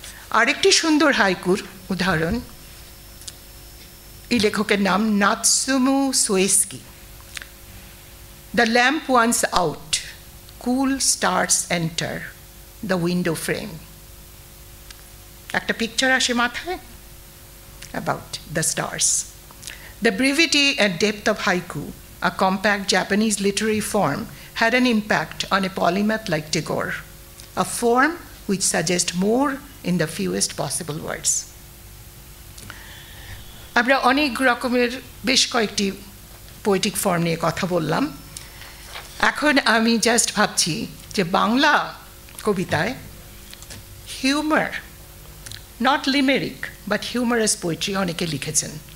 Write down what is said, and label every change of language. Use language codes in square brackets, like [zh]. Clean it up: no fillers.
[bn] আরেকটি সুন্দর হাইকুর উদাহরণ, এই লেখকের নাম নাতসুমু সোয়েস্কি। [en] The lamp once out, cool stars enter the window frame. [bn] একটা পিকচার আসে মাথায় [en] About the stars. The brevity and depth of haiku, a compact Japanese literary form, had an impact on a polymath like Tagore, a form which suggests more in the fewest possible words. [bn] আমরা অনেক রকমের বেশ কয়েকটি poetic form নিয়ে কথা বললাম। এখন আমি জাস্ট ভাবছি যে বাংলা কবিতায় humour, [en] not limerick but humorous poetry [bn] অনেকে লিখেছেন।